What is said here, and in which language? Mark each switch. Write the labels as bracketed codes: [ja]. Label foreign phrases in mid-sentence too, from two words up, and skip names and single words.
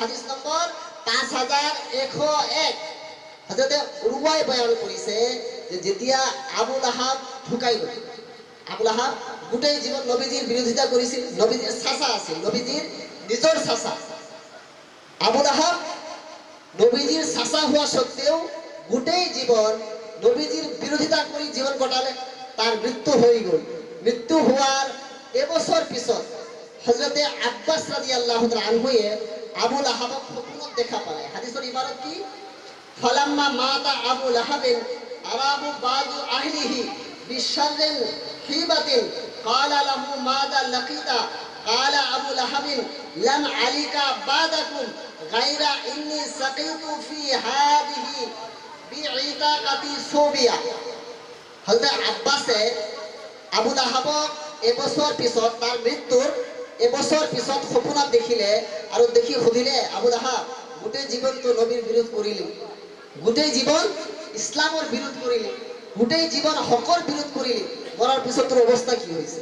[as] হাদিস নম্বৰ 5101 হযরতে উরওয়াই বয়ান কৰিছে যে যেতিয়া আবু লাহাব ঢুকাই গ'ল, আবু লাহাব গোটেই জীৱন নবীজিৰ বিৰোধিতা কৰিছিল, নবীজিৰ চাচা আছিল, নবীজিৰ নিজৰ চাচা। আবু লাহাব নবীজিৰ চাচা হোৱা সত্ত্বেও গোটেই জীৱন নবীজিৰ বিৰোধিতা কৰি জীৱন কটালে। তাৰ মৃত্যু হৈ গ'ল। মৃত্যু হোৱাৰ এবছৰ পিছত হযরতে আব্বাস [ar] رضي الله تعالى عنه [as] আবু লাহাবক সপোনত দেখা পায়। হাদিসৰ ইবাৰত কি? [ar] فلما مات أبو لهب أريه بعض أهله بشر حيبة قال له ماذا لقيت قال أبو لهب لم ألق بعدكم غير أني سقيت في هذه بعتاقتي ثويبة. [as] হযরত আব্বাসে আবু লাহাবক এবছৰ পিছত, তাৰ মৃত্যুৰ এবছৰ পিছত সপোনত দেখিলে আৰু দেখি সুধিলে, আবু লাহাব গোটেই জীৱনটো নবীৰ বিৰোধ কৰিলি, গোটেই জীৱন ইছলামৰ বিৰোধ কৰিলি, গোটেই জীৱন হকৰ বিৰোধ কৰিলি, মৰাৰ পিছত তোৰ অৱস্থা কি হৈছে?